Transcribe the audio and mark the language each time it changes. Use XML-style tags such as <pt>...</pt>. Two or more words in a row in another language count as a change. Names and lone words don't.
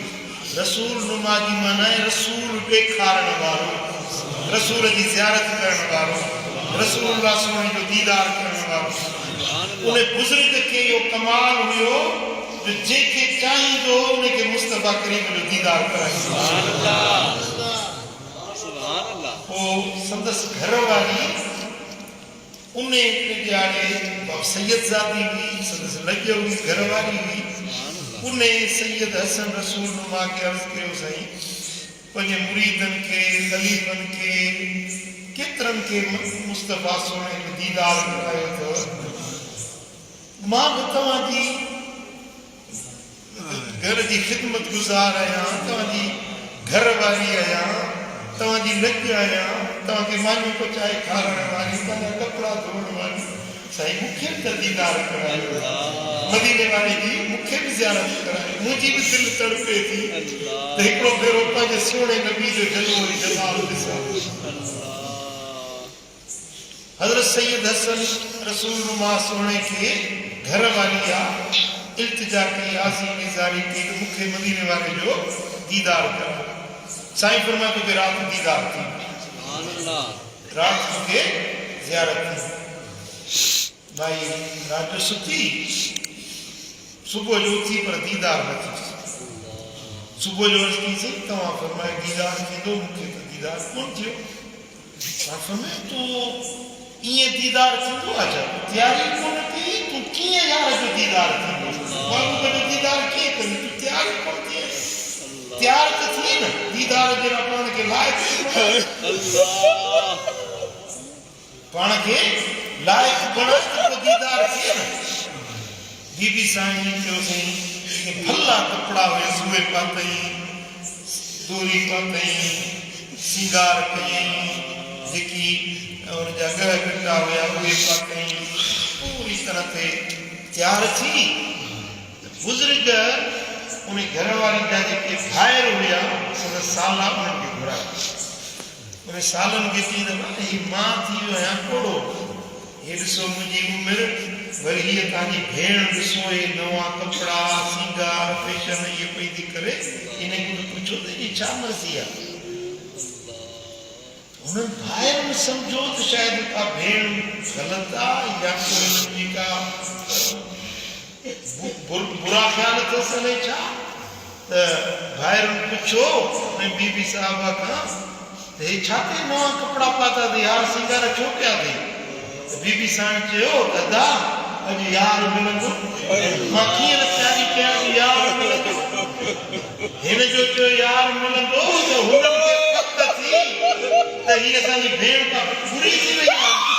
<sd>रसूल नुमा जी माना है रसूल ॾेखारण वारो, रसूल जी ज़ियारत करण वारो, रसूलुल्लाह सोने जो दीदार करण वारो। उन बुजुर्ग के यो कमाल हुयो जो जेके चाहींदो उनके मुस्तफा करीम जो दीदार कराईंदो।</sd> <ar>سبحان الله، سبحان الله.</ar> <sd>ओ संदस घर वाली उन्हें ॾियारे सैयद ज़ादी हुई, संदस लॻियो हुई घर वाली हुई। उन्हें सैयद हसन रसूल नुमा के अर्ज़ कयो साईं पंहिंजे मुरीदनि खे ख़लीफ़नि खे केतिरनि खे मुस्तफा सोने जो दीदार करायो अथव। मां बि तव्हांजी घर की खिदमत गुजार आया, तव्हांजी घर वाली आया, तव्हांजी लॻ आया, तव्हांखे मानी पचाए खाराइण वाली, तव्हांजा कपिड़ा धोइण वाली। साईं मूंखे बि दीदार करायो, मदीने वाले जी मूंखे बि ज़ियारत करायो। मुंहिंजी बि दिलि तड़पे थी त हिकिड़ो भेरो पंहिंजे सोने नबी जो जलवो ऐं जमाल ॾिसां। हज़रत सैयद हसन रसूल नुमा सोने के घर वाली आहे, इल्तिजा की आज़ी निज़ारी की मुखे मदीने वाले जो दीदार कर। साईं फरमाए तो रात दीदार थी,</sd> <ar>سبحان الله,</ar> <sd>रात के ज़ियारत थी। भाई रात जो सुती, सुबह जो उथी पर दीदार न थी। सुबह जो अर्ज़ की सी तव्हां फरमाए दीदार थींदो, मूंखे तो दीदार कोन थियो। मां फरमायो तो ईअं दीदार थींदो आहे छा? तयारी कोन थी, तूं कीअं यार जो दीदार थींदो? महबूब जो दीदार कीअं कंदी? तूं तयारी कोन थी, तयार त थी न दीदार जे लाइ पाण खे लाइक़ पाण खे लाइक़ बणाए त पोइ दीदार थिए न। बीबी साईं चयो साईं भला कपिड़ा हुया सुबह पातई, दोरी पातई, सिंगार कयई, जेकी और जगह बिटा हुआ उहे पातई, पूरी तरह से तैयार थी। बुजुर्ग उन्हें घर वाली जा जेके भायर हुया सदा साला उन्हनि खे घुराया उन्हें सालन खे चई त ही मां थी वियो आहियां कोड़ो हे ॾिसो मुंहिंजी उमिरि वरी हीअ तव्हांजी भेण ॾिसो हे नवां कपिड़ा सींगार फैशन इहे पई थी करे इन खे पुछो त इहा छा मर्ज़ी आहे उन्हनि भाइरनि सम्झो त शायदि का भेण ग़लति आहे या कोई का बुरा ख्याल अथसि अलाए छा त भाइरनि पुछो ऐं बीबी साहिबा खां त हे छा ते नवां कपिड़ा पाता अथई यार सींगार छो कया अथई त बीबी साईं चयो दादा अॼु यार मिलंदो मां कीअं न तयारी कयां यार मिलंदो हिन जो चयो यार मिलंदो त हुननि खे पक थी त हीअ असांजी भेण खां बुरी थी वई आहे</sd>